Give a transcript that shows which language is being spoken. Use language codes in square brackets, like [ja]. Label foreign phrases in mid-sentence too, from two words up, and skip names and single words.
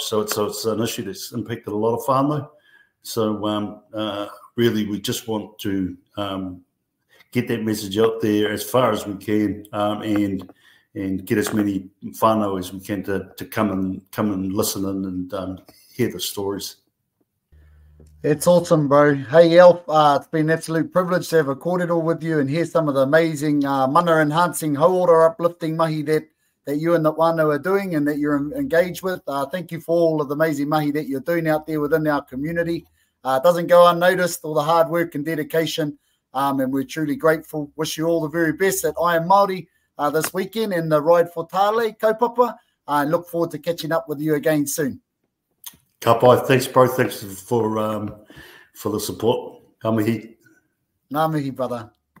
[en] So it's an issue that's impacted a lot of whānau. So really we just want to get that message out there as far as we can, and get as many whānau as we can to come and listen in and hear the stories. It's awesome, bro. Hey, Alf, it's been an absolute privilege to have a kōrero with you and hear some of the amazing mana-enhancing, hauora uplifting mahi that you and the whānau are doing and that you're engaged with. Thank you for all of the amazing mahi that you're doing out there within our community. It doesn't go unnoticed, all the hard work and dedication, and we're truly grateful. Wish you all the very best at I Am Māori this weekend in the Ride for Tāle kaupapa. And look forward to catching up with you again soon. [mi] Ka pai. [en] Thanks, bro. Thanks for the support. [mi] Ngā mihi. Ngā mihi, [en] brother.